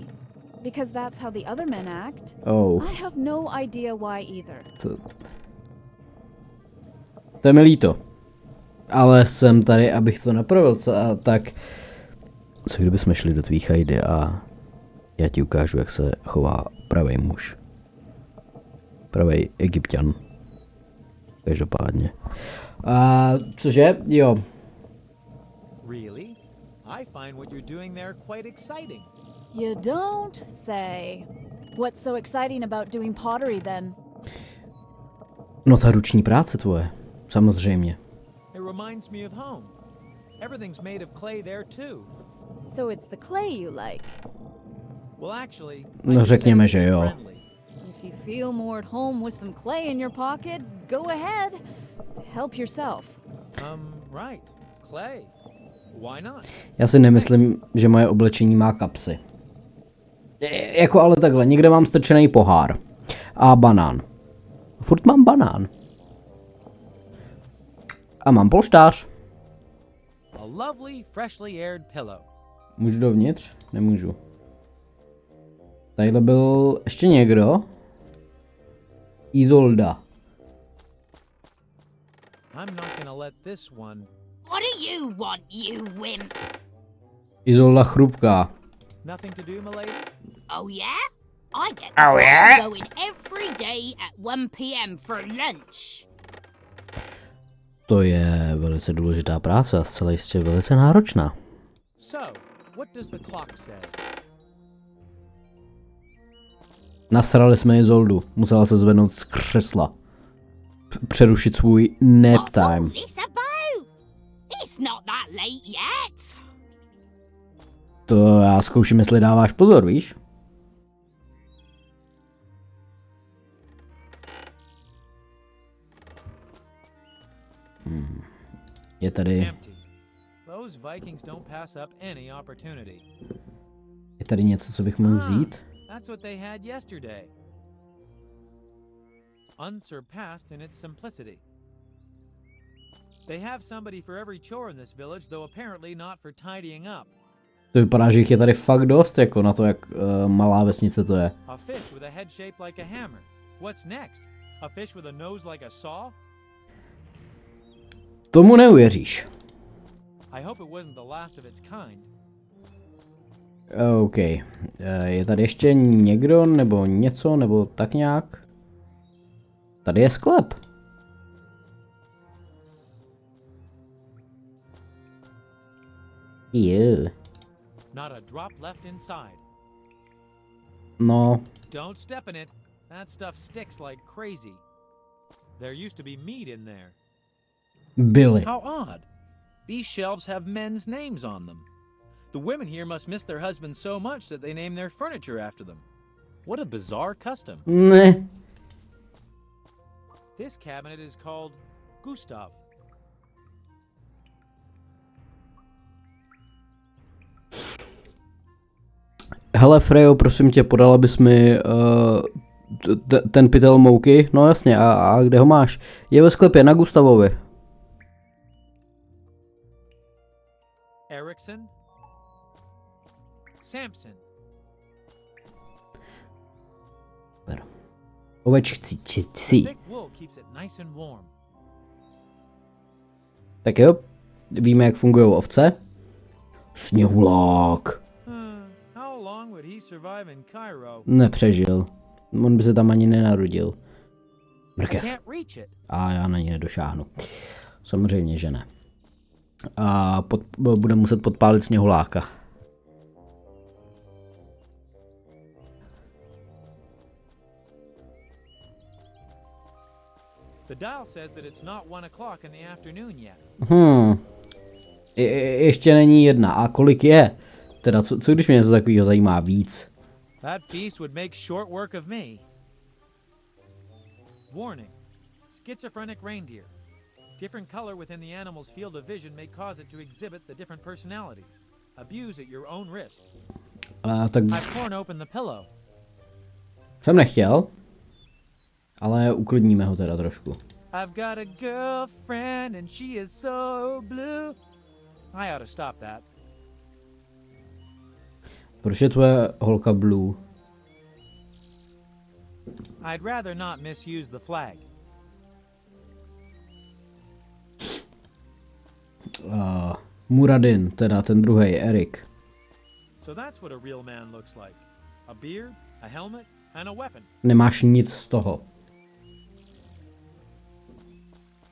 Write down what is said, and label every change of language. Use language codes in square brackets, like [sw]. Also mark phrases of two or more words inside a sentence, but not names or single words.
[en] Because that's how the other men act. Oh. I have no idea why either. [cs] To je mi líto. Ale jsem tady, abych to napravil, tak... Co kdybychom šli do tvý chajdy a já ti ukážu, jak se chová pravý muž. Pravý Egypťan. Každopádně. Cože? Jo. [en] Really? I find what you're doing there quite exciting. You don't say. What's so exciting about doing pottery then? [cs] No ta ruční práce tvoje. Samozřejmě. [en] It reminds me of home. Everything's made of clay there too. So it's the clay you like. Well, actually, [cs] No [en] I just [cs] řekněme, [en] said it [cs] že [en] to be [cs] jo. [en] friendly. If you feel more at home with some clay in your pocket, go ahead. Help yourself. Right. Clay. Why not? [cs] Já si nemyslím, že moje oblečení má kapsy. Jako ale takhle, někde mám strčený pohár. A banán. Furt mám banán. A mám polštář. A lovely, freshly aired pillow. Můžu dovnitř? Nemůžu. Tadyhle byl ještě někdo? Izolda. [en] I'm not gonna let this one. What do you want, you wimp? [cs] Izolda chrupká. [en] Nothing to do, milady? Oh yeah? I get the fire going every day at 1 p.m. for lunch. [cs] To je velice důležitá práce a zcela jistě velice náročná. [en] So, what does the clock say? [cs] Nasrali jsme Izoldu. Musela se zvednout z křesla. Přerušit svůj nap [en] What's all time. this about? It's not that late yet. [cs] To já zkouším, jestli dáváš pozor, víš? Je tady... [en] Empty. Those Vikings don't pass up any opportunity. [cs] Je tady něco, co bych mohl vzít? [en] That's what they had yesterday. Unsurpassed in its simplicity. They have somebody for every chore in this village, though apparently not for tidying up. [cs] To vypadá, že jich je tady fakt dost, jako na to, jak malá vesnice to je. [en] A fish with a head shaped like a hammer. What's next? A fish with a nose like a saw? [cs] Tomu neuvěříš. [en] I hope it wasn't the last of its kind. OK. [cs] Je tady ještě někdo, nebo něco, nebo tak nějak? Tady je sklep. [en] Not a drop left inside. [cs] No, [en] Don't step in it. That stuff sticks like crazy. There used to be meat in there. [cs] byly. [en] How odd. These shelves have men's names on them. The women here must miss their husbands so much that they name their furniture after them. What a bizarre custom. [cs] Ne. [en] This cabinet is called Gustav. [cs] Hele Frejo, prosím tě, podala bys mi ten pytel mouky? No jasně, a kde ho máš? Je ve sklepě na Gustavovi. Erickson. Samson. Ovečci. [en] Thick wool keeps it nice and warm. [cs] Tak jo, víme, jak fungují ovce. Sněhulák. [en] How long would he survive in Cairo? [cs] Nepřežil. On by se tam ani nenarodil. Mrkev. [en] Can't reach it. [cs] A já na ní nedošáhnu. Samozřejmě, že ne. A bude muset podpálit sněhuláka. [en] The dial says that it's not 1 o'clock in the afternoon yet. [cs] Ještě není jedna. A kolik je? Teda, co když mě něco takového zajímá víc? [en] That beast would make short work of me. Warning. Schizophrenic reindeer. Different color within the animal's field of vision may cause it to exhibit the different personalities. Abuse at your own risk. [cs] Tak [en] I've torn open the pillow. [cs] jsem nechtěl. Ale uklidníme ho teda trošku. [en] I've got a girlfriend and she is so blue. I ought to stop that. [cs] Proč je tvoje holka blue? [en] I'd rather not misuse the flag. [cs] Muradin, teda ten druhý, Erik. [en] So that's what a real man looks like. A beard, a helmet, and a weapon. [cs] Nemáš nic z toho.